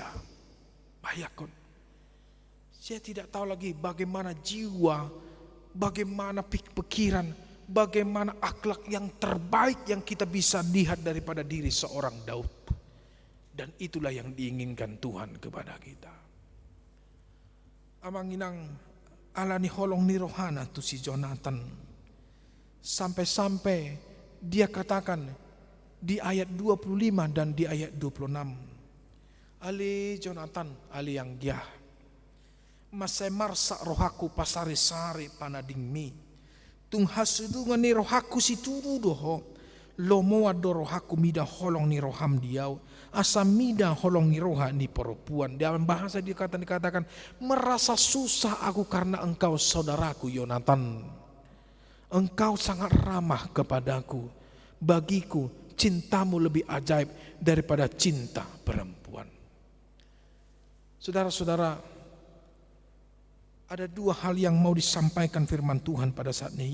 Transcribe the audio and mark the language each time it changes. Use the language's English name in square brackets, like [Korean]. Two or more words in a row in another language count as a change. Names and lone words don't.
[Indonesian] Bayangkan, saya tidak tahu lagi bagaimana jiwa, bagaimana pikiran, bagaimana akhlak yang terbaik yang kita bisa lihat daripada diri seorang Daud. Dan itulah yang diinginkan Tuhan kepada kita. [Batak Toba] Amang inang alani holong ni rohana tu si Jonathan. [Indonesian] Sampai-sampai dia katakan di ayat 25 dan di ayat 26. Ali Jonathan, ali yang dia. [Batak Toba] Masai marsa rohaku pasari-sari panadingmi. Tung hasudungan ni rohaku si turu doho. Lomoa do rohaku mida holong ni roham diau. Asam mida holong ni roha ni perempuan. [Indonesian] Dalam bahasa dikatakan merasa susah aku karena engkau saudaraku Yonatan. Engkau sangat ramah kepadaku. Bagiku cintamu lebih ajaib daripada cinta perempuan. Saudara-saudara, ada dua hal yang mau disampaikan firman Tuhan pada saat ini.